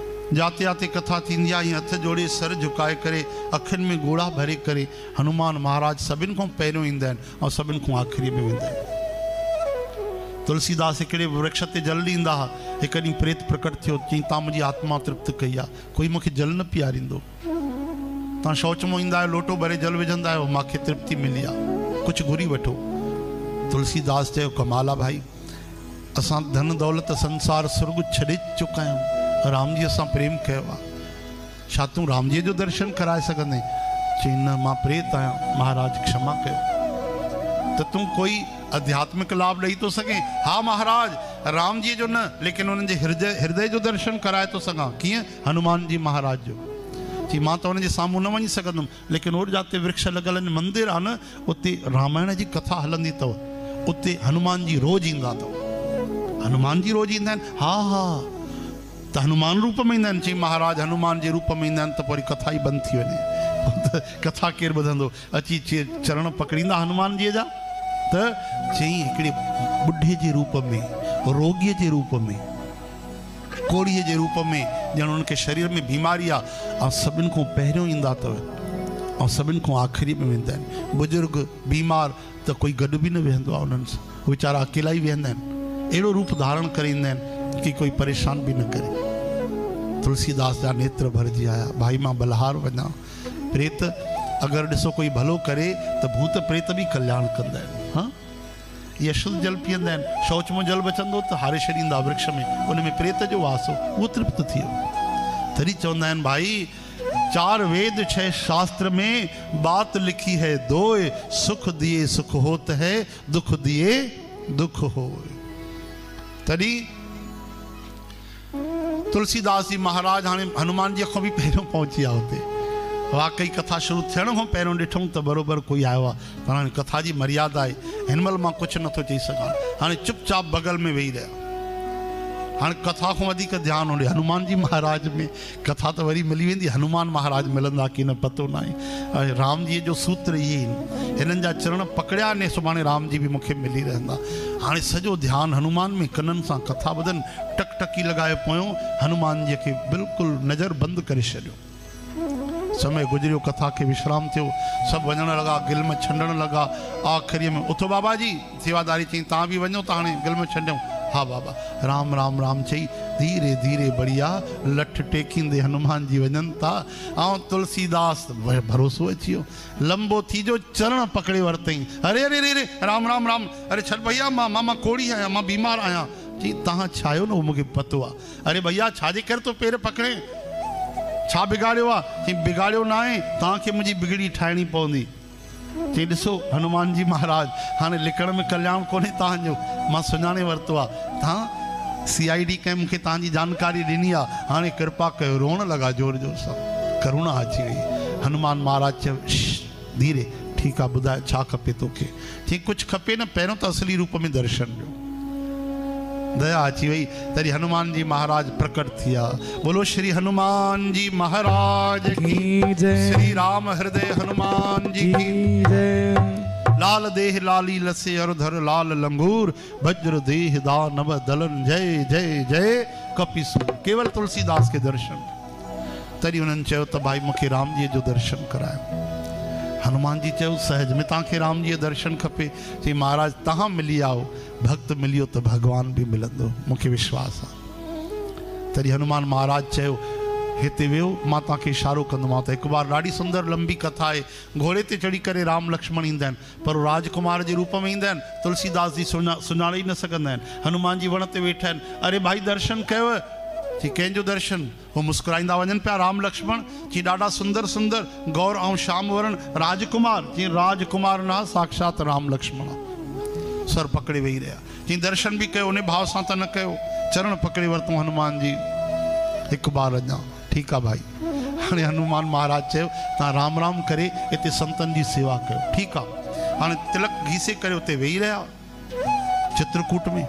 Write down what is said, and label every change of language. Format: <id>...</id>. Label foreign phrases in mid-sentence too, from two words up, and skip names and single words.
<sd>जाते आते कथा थींदी आहे, हथ जोड़े सर झुकाए करे अखियुनि में गोड़ा भरे करे हनुमान महाराज सभिनि खां पहिरियों ईंदा आहिनि ऐं सभिनि खां आख़िरी में वेंदा आहिनि। तुलसीदास हिकिड़े वृक्ष ते जल ॾींदा हुआ। हिकु ॾींहुं प्रेत प्रकट थियो, चई तव्हां मुंहिंजी आत्मा तृप्त कई आहे, कोई मूंखे जल न पीआरींदो। तव्हां शौच मां ईंदा आहियो, लोटो भरे जल विझंदा आहियो, मूंखे तृप्ति मिली आहे, कुझु घुरी वठो। तुलसीदास चयो कमाल आहे भाई, असां धन दौलत संसार सुर्ग छॾे चुका आहियूं, राम जी सां प्रेम कयो आहे, छा तूं राम जी जो दर्शन कराए सघंदे? चई न मां प्रेत आहियां, महाराज क्षमा कयो। त तूं कोई आध्यात्मिक लाभ ॾेई थो सघे? हा महाराज, राम जी जो न, लेकिन उन्हनि जे हृदय जो दर्शन कराए थो सघां। कीअं? हनुमान जी महाराज जो। चई मां त उन्हनि जे साम्हूं न वञी सघंदुमि, लेकिन और जाते वृक्ष लॻल आहिनि, मंदिर आहे न, उते रामायण जी कथा हलंदी अथव, उते हनुमान जी रोज़ ईंदा अथव। हनुमान जी रोज़ ईंदा आहिनि? हा हा, त हनुमान रूप में ईंदा आहिनि। चई महाराज हनुमान जे रूप में ईंदा आहिनि त पोइ कथा ई बंदि थी वञे, कथा केरु ॿुधंदो? अची चरण पकड़ींदा हनुमान जी जा। त चई हिकिड़े ॿुढे जे रूप में, रोगीअ जे रूप में, कोड़ीअ जे रूप में, ॼण उनखे शरीर में बीमारी आहे, ऐं सभिनि खां पहिरियों ईंदा अथव ऐं सभिनि खां आख़िरी में वेंदा आहिनि। बुज़ुर्ग बीमार त कोई गॾु बि न वेहंदो आहे उन्हनि सां, वीचारा अकेला ई वेहंदा आहिनि। अहिड़ो रूप धारण करे ईंदा आहिनि कि कोई परेशान बि न करे। तुलसीदास जा नेत्र भरिजी आया, भाई मां बलहार वञा। प्रेत अगरि ॾिसो कोई भलो करे त भूत प्रेत बि कल्याण कंदा आहिनि। हाँ, ये अशुद्ध जल पीअंदा आहिनि, शौच में जल बचंदो त हारे छॾींदा वृक्ष में, उन में प्रेत जो वास हो, उहो तृप्त थी वियो। तॾहिं चवंदा आहिनि भाई,</sd> <hi>4 वेद 6 शास्त्र में बात लिखी है दोए, सुख दिए सुख होत है, दुख दिए दुख हो।</hi> <sd>तॾहिं तुलसीदास जी महाराज हाणे हनुमान जी खां बि पहिरियों पहुची विया हुते। वाकई कथा शुरू थियण खां पहिरियों ॾिठूं त बराबरि कोई आयो आहे, पर हाणे कथा जी मर्यादा आहे, हिन महिल मां कुझु नथो चई सघां। हाणे चुपचाप बगल में वेही रहिया। हाणे कथा खां वधीक ध्यानु होॾे हनुमान जी महाराज में। कथा त वरी मिली वेंदी, हनुमान महाराज मिलंदा की न पतो न आहे। राम जी जो सूत्र इहे आहिनि, हिननि जा चरण पकड़िया ने सुभाणे राम जी बि मूंखे मिली रहंदा। हाणे सॼो ध्यानु हनुमान में, कननि सां कथा ॿुधनि, टकटकी लॻाए पोयों हनुमान जी खे बिल्कुलु नज़र बंदि करे छॾियो। समय गुजरियो, कथा के विश्राम थियो, सब वञण लगा, गिल्म छंडण लगा। आखिरी में उथो बाबा जी, सेवादारी चई तव्हां बि वञो, त हाणे गिल्म छंडियूं। हा बाबा, राम राम राम चई धीरे धीरे बढ़िया लठ टेकींदे हनुमान जी वञनि था। ऐं तुलसीदास भरोसो अची वियो, लंबो थी जो चरण पकड़े वरितई। अरे अरे अरे राम राम राम, अरे छॾ भैया, मां कोड़ी आहियां, मां बीमार आहियां। चई तव्हां छा आहियो न, उहो मूंखे पतो आहे। अरे भैया छाजे करे तो पेर पकड़े, छा बिगाड़ियो आहे? चई बिगाड़ियो न आहे, तव्हांखे मुंहिंजी बिगड़ी ठाहिणी पवंदी। चई ॾिसो हनुमान जी महाराज, हाणे लिखण में कल्याण कोन्हे तव्हांजो, मां सुञाणे वरितो आहे। तव्हां CID कंहिं मूंखे तव्हांजी जानकारी ॾिनी आहे, हाणे कृपा कयो। रोअण लॻा जोर जोर सां, करुणा अची वई। हनुमान महाराज चयो धीरे, ठीकु आहे, ॿुधाए छा खपे तोखे? चई कुझु खपे न, पहिरियों त असली रूप में दर्शन ॾियो। दया अची वई, तरी हनुमान जी महाराज प्रकट थिया।</sd> <hi>बोलो श्री हनुमान जी महाराज की जय, श्री राम हृदय हनुमान जी की जय। लाल देह लाली लसे अरधर लाल लंगूर, वज्र देह दानव दलन, जय जय जय कपिसूर। केवल तुलसीदास के दर्शन।</hi> <sd>तरी उन्हनि चयो त भाई मूंखे राम जी जो दर्शन करायो। हनुमान जी चयो सहज में तव्हांखे राम जी दर्शन खपे। चई महाराज तव्हां मिली आओ, भक्त मिलियो त भगवान भी मिलंदो, मूंखे विश्वास आहे। तरी हनुमान महाराज चयो हिते वियो, मां तव्हांखे इशारो कंदोमांव। त हिकु बार ॾाढी सुंदर लंबी कथा आहे। घोड़े ते चढ़ी करे राम लक्ष्मण ईंदा आहिनि, पर राजकुमार जे रूप में ईंदा आहिनि। तुलसीदास जी सुञाणे ई न सघंदा आहिनि। हनुमान जी वण ते वेठा आहिनि। अरे भाई दर्शन कयो? चई कंहिंजो दर्शन? वो मुस्कुराईंदा वञनि पिया राम लक्ष्मण। चई ॾाढा सुंदर सुंदर गौर ऐं श्याम वरण राजकुमार। चई राजकुमार न, साक्षात राम लक्ष्मण। सर पकड़े वेही रहिया। चई दर्शन भी कयो, उन भाव सां त न कयो। चरण पकड़े वरितऊं हनुमान जी। हिकु बार अञा, ठीकु आहे भाई। हाणे हनुमान महाराज चयो तव्हां राम राम करे हिते संतनि जी सेवा कयो, ठीकु आहे। हाणे तिलक घीसे करे उते वेही रहिया चित्रकूट में।</sd>